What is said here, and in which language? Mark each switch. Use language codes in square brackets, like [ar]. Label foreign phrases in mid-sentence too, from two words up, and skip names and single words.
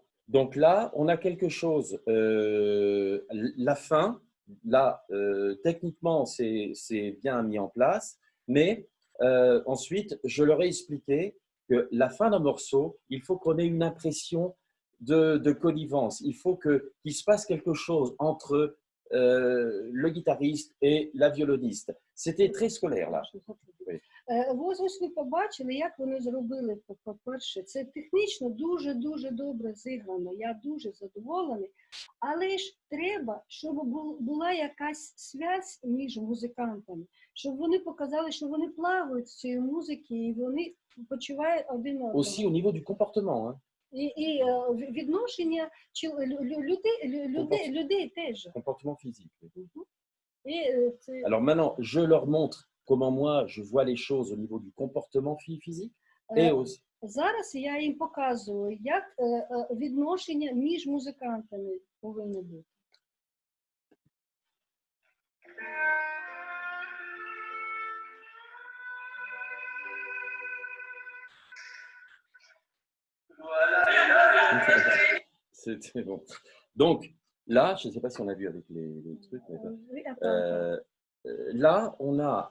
[fr] Donc là, on a quelque chose. La fin, là, techniquement, c'est bien mis en place, mais ensuite, je leur ai expliqué que la fin d'un morceau, il faut qu'on ait une impression de connivence. Il faut qu'il se passe quelque chose entre le guitariste et la violoniste. C'était très scolaire, là. Oui. [uk] Ось ви побачили, як вони зробили, по-перше, це технічно дуже-дуже добре зіграно, я дуже задоволений, але ж треба, щоб була якась зв'язь між музикантами, щоб вони показали, що вони плавають з цієї музики і вони почувають один одного. [fr] Aussi au niveau du comportement. Hein. [uk] І відношення людей теж. [fr] Comportement physique. [uk] це... [fr] Alors maintenant, je leur montre comment moi je vois les choses au niveau du comportement physique et aussi. [uk] Зараз я їм показую, як відношення між музикантами повинно бути. [fr] C'était bon. Donc là, je ne sais pas si on a vu avec les trucs, mais là, on a